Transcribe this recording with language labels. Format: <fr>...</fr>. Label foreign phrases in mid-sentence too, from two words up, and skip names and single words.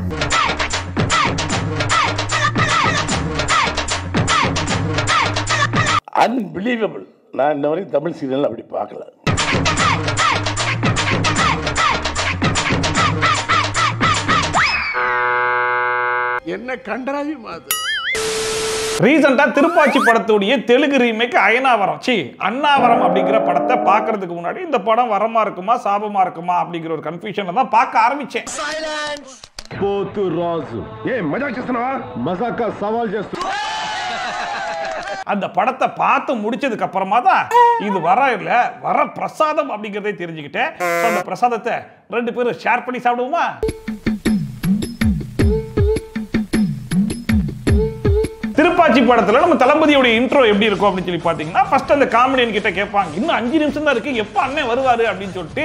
<ta>அன்பிலீவபிள். நான் இன்ன வரைக்கும் தமிழ் சீரியல் அப்படி பார்க்கல. என்ன கண்டராவி மாதிரி. ரீசெண்டா திருப்பாச்சி படத்துடைய தெலுங்கு ரீமேக் அண்ணாவரம் அப்படிங்கிற படத்தை பார்க்கறதுக்கு முன்னாடி இந்த படம் வரமா இருக்குமா சாபமா இருக்குமா அப்படிங்கிற ஒரு கன்ஃபியூஷன்ல தான் பார்க்க ஆரம்பிச்சேன்.</ta> <te>పోతు రాజు ఏ మజాక్ చేస్తున్నావా? మజాకా సవాల్ చేస్తున్నా.</te> <ta>அந்த படத்தை பார்த்து முடிச்சதுக்கு அப்புறமா தான் இது வர பிரசாதம் அப்படிங்கறதை தெரிஞ்சுக்கிட்டேன். அந்த பிரசாதத்தை ரெண்டு பேரும் ஷேர் பண்ணி சாப்பிடுவோமா? திருப்பாச்சி படத்துல நம்ம தளபதியோட இன்ட்ரோ எப்படி இருக்கும் அப்படின்னு சொல்லி பாத்தீங்கன்னா, ஃபர்ஸ்ட் அந்த காமெடியன் கிட்ட கேட்பாங்க, இன்னும் 5 நிமிஷம் தான் இருக்கு, எப்ப அண்ணன் வருவாரு அப்படின்னு சொல்லிட்டு.</ta>